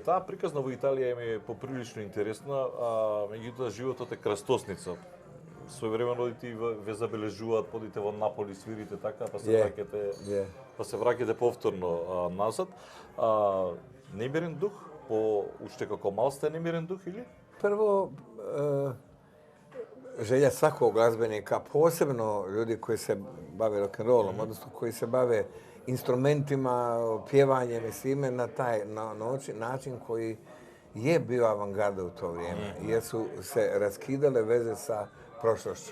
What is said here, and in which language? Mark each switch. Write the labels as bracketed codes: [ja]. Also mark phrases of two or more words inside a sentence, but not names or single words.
[mk] Таа приказна во Италија ми е поприлично интересна, меѓутоа животот е крстосница. Своевремено одите и ве забележуваат, подите во Наполи, свирите така, па се враќате повторно назад. Немирен дух, уште како мал сте немирен дух или? [hr] Prvo, želja svakog glazbenika, posebno ljudi koji se bave rock'n'rollom, odnosno koji se bave instrumentima, pjevanjem i svime na taj način koji je bio avangarda u to vrijeme, jer su se raskidale veze sa prošlošću.